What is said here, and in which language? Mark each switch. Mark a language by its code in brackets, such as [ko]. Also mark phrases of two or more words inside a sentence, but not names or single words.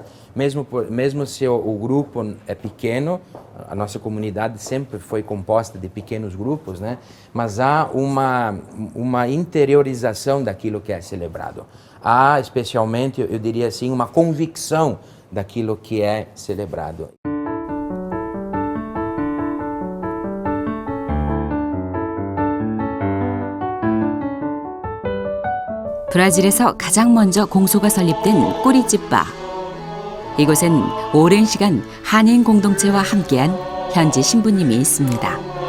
[pt] Mesmo se o grupo é pequeno, a nossa comunidade sempre foi composta de pequenos grupos, né? Mas há uma interiorização daquilo que é celebrado. Há, especialmente, eu diria assim, uma convicção daquilo que é celebrado. [ko] 브라질에서 가장 먼저 공소가 설립된 꼬리집바. 이곳엔 오랜 시간 한인 공동체와 함께한 현지 신부님이 있습니다.